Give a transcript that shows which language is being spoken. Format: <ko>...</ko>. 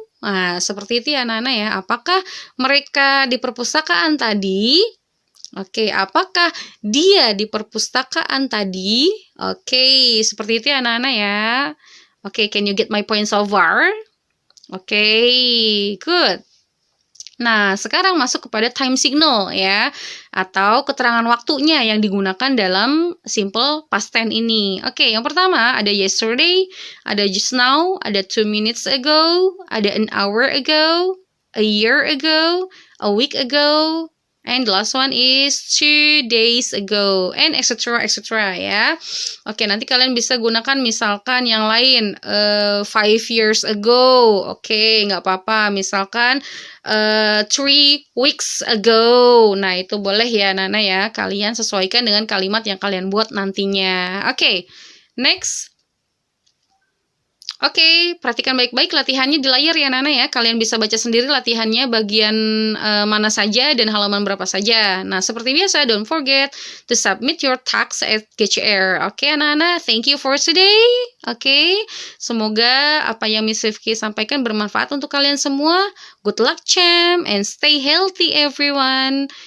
<id>Nah, seperti itu ya anak-anak ya. Apakah mereka di perpustakaan tadi? Oke, apakah dia di perpustakaan tadi? Oke, seperti itu ya anak-anak ya.</id> <en>Oke, can you get my point so far?</en> <id>Oke,</id> <en>good.</en> <id>Nah, sekarang masuk kepada time signal ya, atau keterangan waktunya yang digunakan dalam simple past tense ini. Oke, yang pertama ada</id> <en>yesterday,</en> <id>ada</id> <en>just now, ada 2 minutes ago, ada an hour ago, a year ago, a week ago, and the last one is 2 days ago, and etc.</en> <id>ya. Oke, nanti kalian bisa gunakan misalkan yang lain,</id> <en>5 years ago.</en> <id>Oke, nggak apa-apa. Misalkan</id> <en>3 weeks ago.</en> <id>Nah, itu boleh ya, Nana ya. Kalian sesuaikan dengan kalimat yang kalian buat nantinya. Oke, next. Oke, perhatikan baik-baik latihannya di layar ya Nana ya. Kalian bisa baca sendiri latihannya bagian mana saja dan halaman berapa saja. Nah, seperti biasa,</id> <en>don't forget to submit your tasks at GCR.</en> <id>Oke, anak-anak,</id> <en>thank you for today.</en> <id>Oke, semoga apa yang Miss Rifki sampaikan bermanfaat untuk kalian semua.</id> <en>Good luck, champ, and stay healthy, everyone.</en>